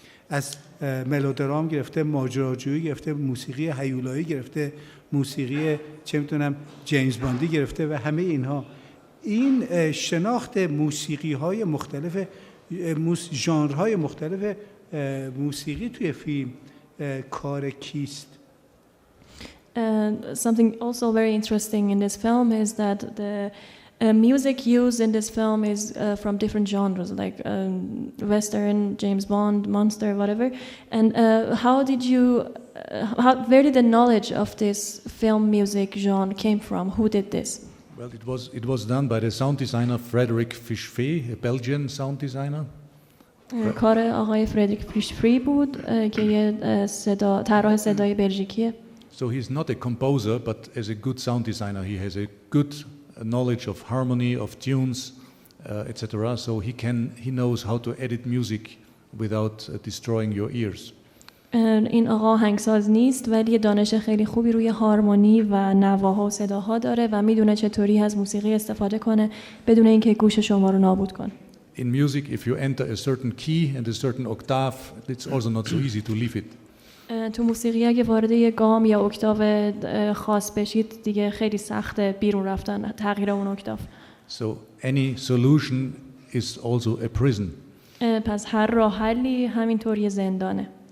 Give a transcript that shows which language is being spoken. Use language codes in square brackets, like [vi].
[fa] از ملودرام گرفته، ماجراجویی گرفته، موسیقی هیولایی گرفته، موسیقی چه می‌دونم جیمز باندی گرفته و همه اینها. این شناخت موسیقی‌های مختلف، ژانرهای مختلف موسیقی توی فیلم کار کیست؟ [en] Something also very interesting in this film is that the music used in this film is from different genres, like Western, James Bond, Monster, whatever. And where did the knowledge of this film music genre came from? Who did this? Well, it was done by the sound designer Frederick Fischfee, a Belgian sound designer. [fa] کار آقای فردریک فیشفری بود که یه طراح صدای بلژیکیه. [en] So he's not a composer, but as a good sound designer, he has a good knowledge of harmony, of tunes, etc. So he knows how to edit music without destroying your ears. [fa] این آقا آهنگساز نیست ولی یه دانش خیلی خوبی روی هارمونی و نواها و صداها داره و میدونه چطوری از موسیقی استفاده کنه بدون اینکه گوش شما رو نابود کنه. [en] In music, if you enter a certain key and a certain octave, it's also not so easy to leave it. [fa] تو موسیقی اگه وارد یه گام یا اکتاو خاص بشید دیگه خیلی سخته بیرون رفتن، تغییر اون اکتاو. [en] So any solution is also a prison. [fa] پس هر راه حلی همینطور یه زندانه.